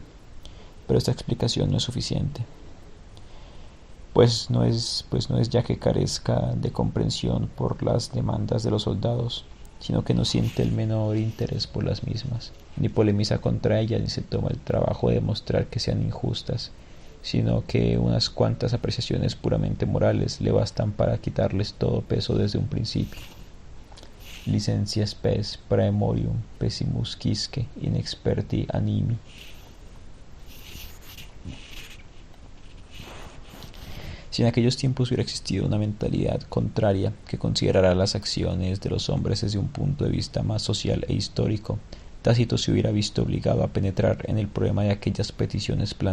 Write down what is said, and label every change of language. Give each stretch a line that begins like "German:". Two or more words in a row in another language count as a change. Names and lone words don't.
Spanish: Pero esta explicación no es suficiente, pues no es ya que carezca de comprensión por las demandas de los soldados, sino que no siente el menor interés por las mismas, ni polemiza contra ellas, ni se toma el trabajo de demostrar que sean injustas, sino que unas cuantas apreciaciones puramente morales le bastan para quitarles todo peso desde un principio.
Latin: Licentia spes praemorium pessimus quisque inexperti animi.
Spanish: Si en aquellos tiempos hubiera existido una mentalidad contraria que considerara las acciones de los hombres desde un punto de vista más social e histórico, Tácito se hubiera visto obligado a penetrar en el problema que aquellas peticiones